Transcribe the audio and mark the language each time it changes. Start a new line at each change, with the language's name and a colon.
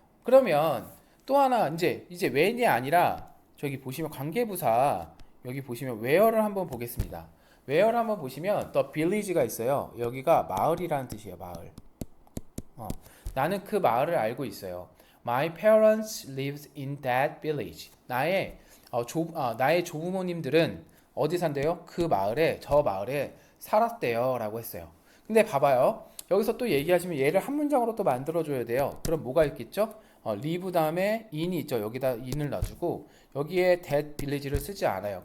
Korean: 그러면 또 하나 이제 when이 아니라 저기 보시면 관계부사 여기 보시면 where를 한번 보겠습니다. where를 한번 보시면 the village가 있어요. 여기가 마을이라는 뜻이에요. 마을. 나는 그 마을을 알고 있어요.
English: My parents lived in that village.
Korean: 나의 조부모님들은 어디 산대요? 저 마을에 살았대요 라고 했어요. 근데 봐봐요. 여기서 또 얘기하시면 얘를 한 문장으로 또 만들어줘야 돼요. 그럼 뭐가 있겠죠? live 다음에 in이 있죠. 여기다 in을 놔주고 여기에 that village를 쓰지 않아요.